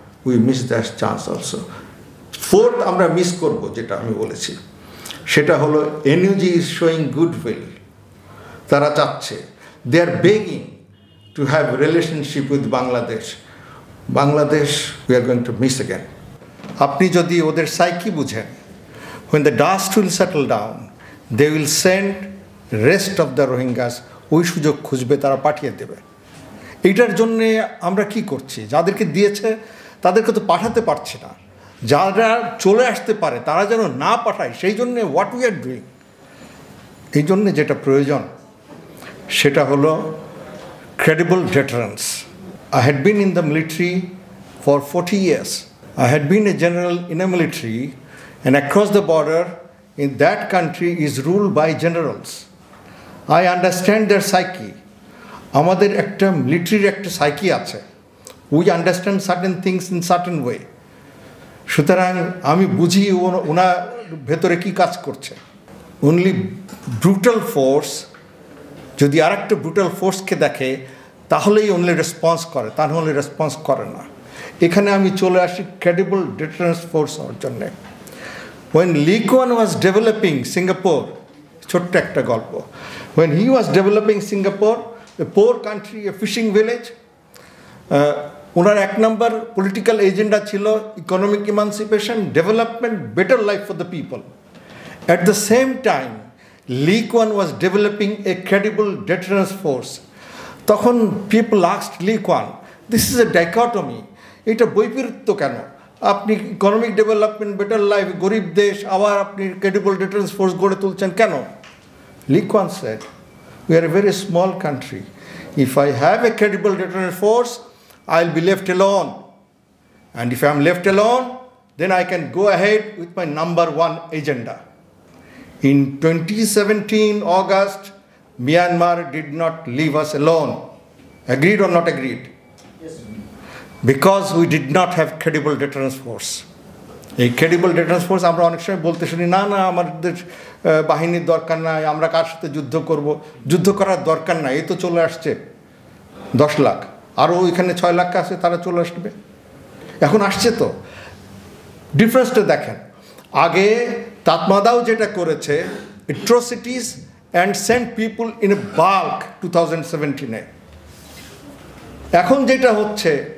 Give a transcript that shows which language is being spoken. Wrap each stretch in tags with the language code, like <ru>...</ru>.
<en>We miss that chance also. Fourth</en> <bn>আমরা miss করব, যেটা আমি বলেছি, সেটা হলো</bn> <en>NUG is showing goodwill.</en> <bn>তারা চাচ্ছে,</bn> <en>They are begging to have relationship with Bangladesh. Bangladesh we are going to miss again.</en> <bn>আপনি যদি ওদের সাইকি বুঝেন,</bn> <en>when the dust will settle down, they will send rest of the Rohingyas,</en> <bn>ওই সুযোগ খুঁজবে, তারা পাঠিয়ে দেবে। এইটার জন্যে আমরা কি করছি? যাদেরকে দিয়েছে তাদেরকে তো পাঠাতে পারছি না, যারা চলে আসতে পারে তারা যেন না পাঠায়, সেই জন্যে</bn> <en>What we are doing.</en> <bn>এই জন্যে যেটা প্রয়োজন সেটা হলো</bn> <en>credible deterrence. I had been in the military for 40 years. I had been a general in a military, and across the border in that country is ruled by generals. I understand their psyche.</en> <bn>আমাদের একটা মিলিটারির একটা psyche আছে,</bn> <en>We understand certain things in certain way.</en> <bn>সুতরাং আমি বুঝি ওনার ভেতরে কি কাজ করছে। অনলি ব্রুটাল ফোর্স যদি আর একটা ব্রুটাল ফোর্সকে দেখে, তাহলেই অনলি রেসপন্স করে, তা নাহলে রেসপন্স করে না। এখানে আমি চলে আসি ক্রেডিবল ডিটারেন্স ফোর্স হওয়ার জন্যে।</bn> <en>When Lee Kuan was developing Singapore,</en> <bn>ছোট্ট একটা গল্প,</bn> <en>when he was developing Singapore, a poor country, a fishing village,</en> <bn>owner 1 number political agenda ছিল economic emancipation,</bn> <en>Development, better life for the people. At the same time, Lee Kuan was developing a credible deterrence force. তখন people asked Lee Kuan, this is a dichotomy,</en> <bn>এটা বৈপরীত্য কেন? আপনি economic development, better life, গরিব দেশ, আবার আপনি credible deterrence force গড়ে তুলছেন কেন?</bn> <en>Lee Kuan said, we are a very small country. If I have a credible deterrence force, I'll be left alone. And if I'm left alone, then I can go ahead with my number 1 agenda. In 2017 August, Myanmar did not leave us alone. Agreed or not agreed? Yes. Because we did not have credible deterrence force.</en> <bn>এই credible deterrence force আমরা অনেক সময় বলতে শুনি, না না আমাদের বাহিনীর দরকার নাই, আমরা কার সাথে যুদ্ধ করব? যুদ্ধ করার দরকার নাই, এই তো চলে আসছে 10 লাখ, আরও ওইখানে 6 লাখ আছে, তারা চলে আসবে, এখন আসছে তো। ডিফারেন্সটা দেখেন, আগে তাতমাদাও যেটা করেছে,</bn> <en>atrocities and sent people in a bulk</en> <bn>2017-এ। এখন যেটা হচ্ছে,</bn>